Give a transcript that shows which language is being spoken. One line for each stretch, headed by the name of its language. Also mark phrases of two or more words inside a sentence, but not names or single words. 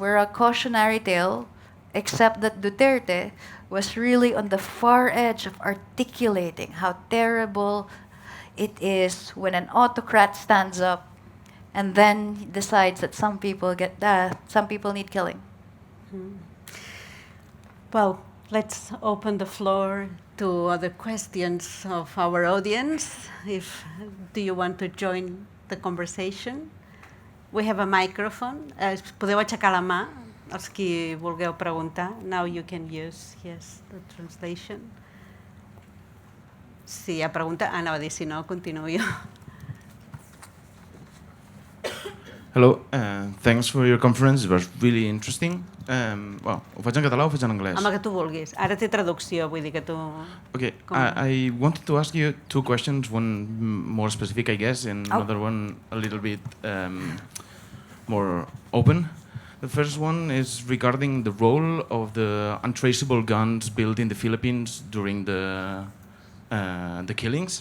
English: We're a cautionary tale, except that Duterte was really on the far edge of articulating how terrible it is when an autocrat stands up and then decides that some people need killing. Mm-hmm. Well, let's open the floor to other questions of our audience. Do you want to join the conversation? We have a microphone.
Catalan: Podeu aixecar la mà, els qui vulgueu preguntar.
English: Now you can use, yes, the translation.
Catalan: Si hi ha pregunta, anava a dir, si no, continuo jo.
English: Hello, thanks for your conference. It was really interesting. Well,
Catalan: ho faig en català o ho faig en anglès? Amb el que tu vulguis. Ara té traducció, vull dir que tu...
English: Okay, I wanted to ask you two questions, one more specific, I guess, and another one a little bit more open. The first one is regarding the role of the untraceable guns built in the Philippines during the killings.